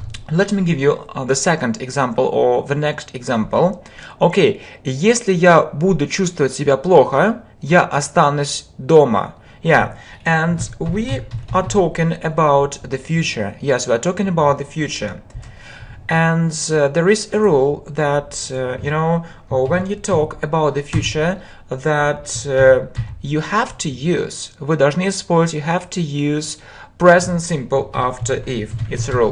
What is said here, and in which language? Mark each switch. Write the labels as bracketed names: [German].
[English] Let me give you the second example or the next example. [Russian] Окей, если я буду чувствовать себя плохо, я останусь дома. [English] Yeah, and we are talking about the future. Yes, we are talking about the future. And there is a rule that, when you talk about the future, that you have to use, [Russian] вы должны использовать, [English] you have to use present simple after if. It's a rule.